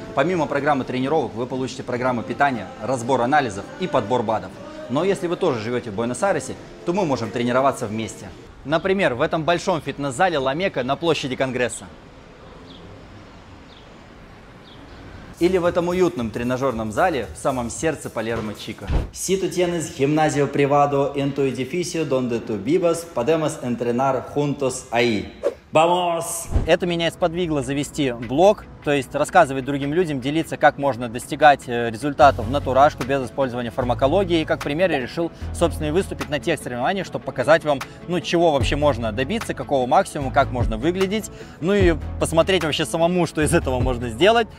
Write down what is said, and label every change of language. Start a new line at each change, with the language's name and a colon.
Russian: Помимо программы тренировок вы получите программу питания, разбор анализов и подбор БАДов. Но если вы тоже живете в Буэнос-Айресе, то мы можем тренироваться вместе. Например, в этом большом фитнес-зале Ламека на площади Конгресса. Или в этом уютном тренажерном зале в самом сердце Палермо-Чико.
Spanish: Si tú tienes gimnasio privado en tu edificio donde tú vivas, podemos entrenar juntos ahí. Vamos!
Russian: Это меня сподвигло завести блог, то есть рассказывать другим людям, делиться, как можно достигать результатов в натурашку без использования фармакологии. И как пример я решил, собственно, и выступить на тех соревнованиях, чтобы показать вам, ну, чего вообще можно добиться, какого максимума, как можно выглядеть, ну и посмотреть вообще самому, что из этого можно сделать.